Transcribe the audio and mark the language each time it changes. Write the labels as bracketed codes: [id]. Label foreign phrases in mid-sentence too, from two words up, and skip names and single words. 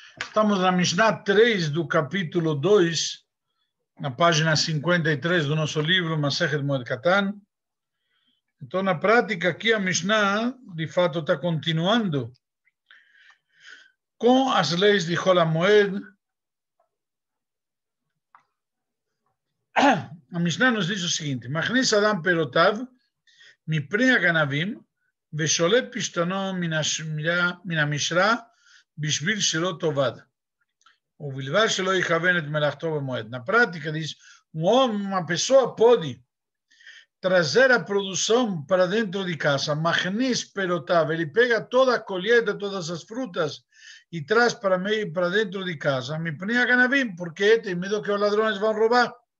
[pt] Estamos na Mishnah 3 do capítulo 2, na página 53 do nosso livro, Masechet Moed Katan. Então, na prática, aqui a Mishnah, de fato, está continuando com as leis de Chol HaMoed. A Mishnah nos diz o seguinte: [he] מכניס אדם פירותיו מפני הגנבים ושולה פשתנו מן המשרה בשביל שלא תאבד, ובלבד שלא יכוון את מלאכתו במועד. [pt] Na prática, diz, uma pessoa pode trazer a produção para dentro de casa, [he] מכניס פירותיו, [pt] ele pega toda a colheita, todas as frutas e traz para dentro de casa, [he] מפני הגנבים, [pt] porque tem medo que os ladrões vão roubar.